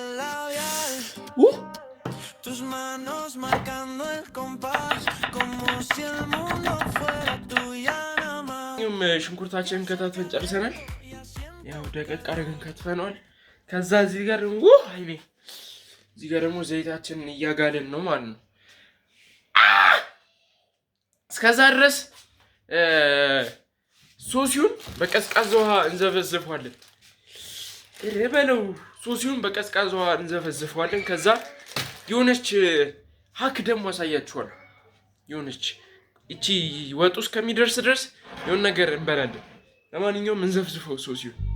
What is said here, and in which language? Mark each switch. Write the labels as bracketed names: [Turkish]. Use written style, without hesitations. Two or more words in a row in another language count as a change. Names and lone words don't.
[Spanish] labial tus manos marcando el compás como si el mundo fuera tuya nada más [Amharic] ሽንኩርታችንን ከታትፈን ጨርሰናል። ያው ደቀቅ አድርገን ከትፈናል። ከዛ እዚህ ጋር ደግሞ ዘይታችንን እያጋለን ነው ማለት ነው። እስከዛ ድረስ ሶሲውን በቀዝቃዛ ውሃ እንዘፈዝፈዋለን። ረበለው ሶሲውን በቀዝቃዛ ውሃ እንዘፈዝፈዋለን። ከዛ የሆነች ሀክ ደግሞ አሳያችኋለሁ። የሆነች እቺ ወጡ እስከሚደርስ ድረስ የሆነ ነገር እንበላለን። ለማንኛውም እንዘፍዝፈው ሶሲውን።